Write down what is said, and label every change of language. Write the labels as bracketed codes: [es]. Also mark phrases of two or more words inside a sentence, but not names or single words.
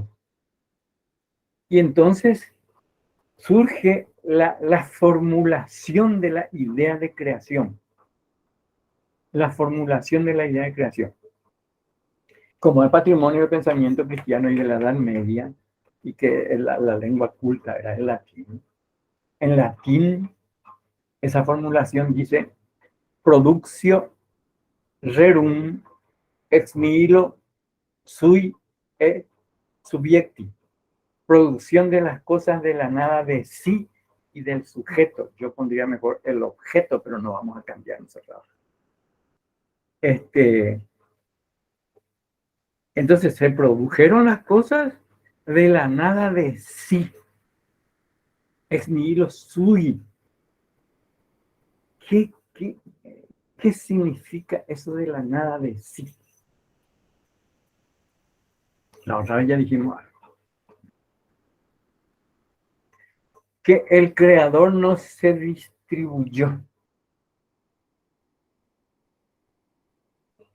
[es] Y entonces surge la formulación de la idea de creación. La formulación de la idea de creación. Como es patrimonio del pensamiento cristiano y de la Edad Media, y que la lengua culta era el latín, en latín esa formulación dice [la] productio rerum ex nihilo sui et subiecti, [es] producción de las cosas de la nada de sí y del sujeto. Yo pondría mejor el objeto, pero no vamos a cambiar nosotros. Entonces se produjeron las cosas de la nada de sí. [la] Ex nihilo sui. [es] ¿Qué significa eso de la nada de sí? La otra vez ya dijimos que el creador no se distribuyó.